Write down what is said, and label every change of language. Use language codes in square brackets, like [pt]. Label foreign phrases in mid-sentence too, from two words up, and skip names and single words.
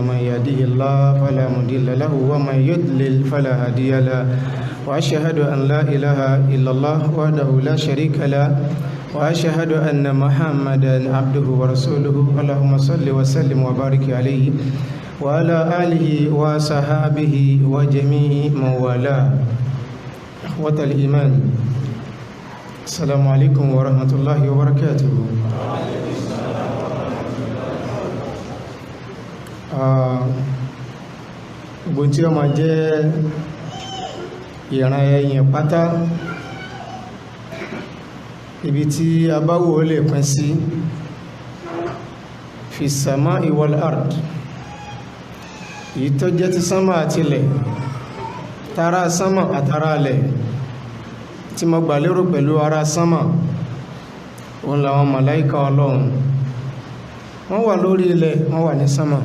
[ar] من يهده الله فلا مضل له ومن يضلل فلا هادي له وأشهد أن لا إله إلا الله وحده لا شريك له وأشهد أن محمدا عبده ورسوله. اللهم صل وسلم وبارك عليه وعلى آله وصحابه وجميع من والاه. إخوة الإيمان، السلام عليكم ورحمة الله وبركاته. [yo] Gbogbo tí ó máa jẹ́ ìran ẹ̀yìn pátá, ibi tí a bá wò ó lè pín sí, [ar] في السماء والأرض, [yo] èyí tó jẹ́ ti sánmà àti ilẹ̀, tara sánmà àtara ilẹ̀. Tí mo gbà lérò pẹ̀lú ara sánmà, òun làwọn màláíkà Ọlọ́run, wọ́n wà lórí ilẹ̀, wọ́n wà ní sánmà.